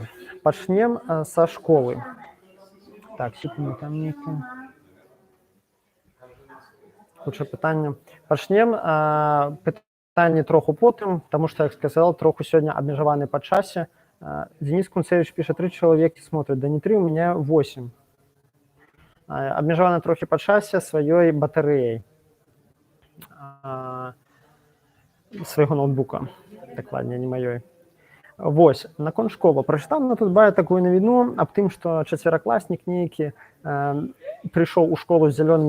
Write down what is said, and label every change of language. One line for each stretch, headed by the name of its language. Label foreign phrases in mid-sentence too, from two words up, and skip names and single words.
Belarusian: Пачнем са школы. Так, секунду, там нейкі... Хутчэй пытанне. Пачнем пытанне троху потым, таму што, як сказал, троху сёння абмежаваны па часе.
Russian: Денис Кунцевич
Belarusian: піша 3 чалавекі
Russian: смотрят, да не 3, у меня 8.
Belarusian: Абмежаваны трохі па часе сваёй батарэяй свайго ноутбука, дакладней, не маёй. Вось, наконт школы. Прачытаў на тут бая такую навіну аб тым, што чацверакласнік нейкі прыйшоў у школу з зялёнымі